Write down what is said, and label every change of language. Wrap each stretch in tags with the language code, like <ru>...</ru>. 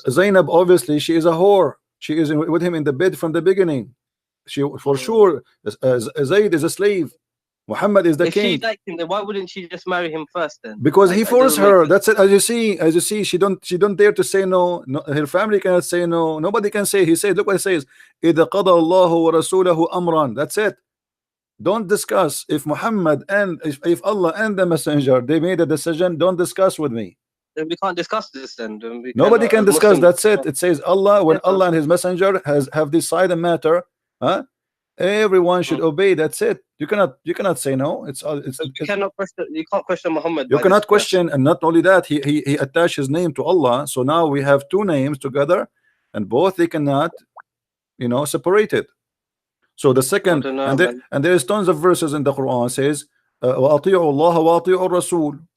<en>Friend, Zainab, obviously she is a whore. She is with him in the bed from the beginning. She for sure Zayd is a slave. Muhammad is the king. If she liked him, then why wouldn't she just marry him first then? Because he forced her. That's it. As you see, she don't dare to say no. Her family cannot say no. Nobody can say. He said, look what he says.</en> <ar>إِذَا قَضَى اللَّهُ وَرَسُولَهُ أَمْرًا.</ar> <en>That's it. Don't discuss. If Muhammad and if Allah and the messenger, they made a decision, don't discuss with me. Then we can't discuss this then. Nobody can discuss. That's it. It says Allah, when Allah and his messenger have decided a matter, everyone should obey. That's it. You cannot say no. You can't question Muhammad. You cannot question. And not only that, he attached his name to Allah. So now we have two names together, and both they cannot, you know, separate it. So the second, and there is tons of verses in the Quran says</en> <ar>وأطيعوا الله وأطيعوا الرسول.</ar>